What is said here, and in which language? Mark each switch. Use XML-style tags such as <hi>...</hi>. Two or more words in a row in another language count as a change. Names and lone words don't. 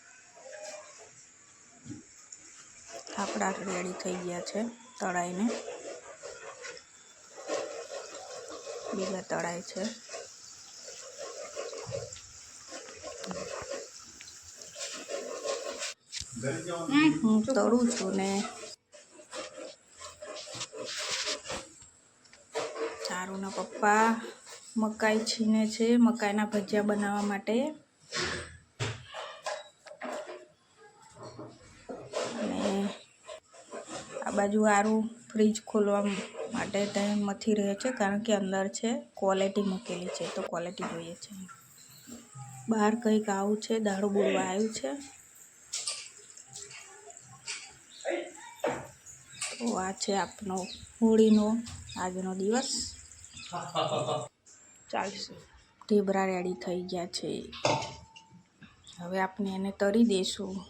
<gu>થાપડા રેડી થઈ ગયા છે તળાઈને। બીજા તળાય છે। હું તળું છું ને ચારુના પપ્પા મકાઈ છીને છે મકાઈના ભજીયા બનાવવા માટે। અને આ બાજુ આરું ફ્રીજ ખોલવા માટે ટાઈમ મથી રહે છે કારણ કે અંદર છે ક્વોલિટી મૂકેલી છે તો ક્વોલિટી જોઈએ છે। બહાર કંઈક આવું છે દારૂ બોલવા આવ્યું છે। તો આજ આપનો હોળીનો આજનો દિવસ ચાલશે। ઢેબરા રેડી થઈ ગયા છે। હવે આપને એને તરી દેશું।</gu>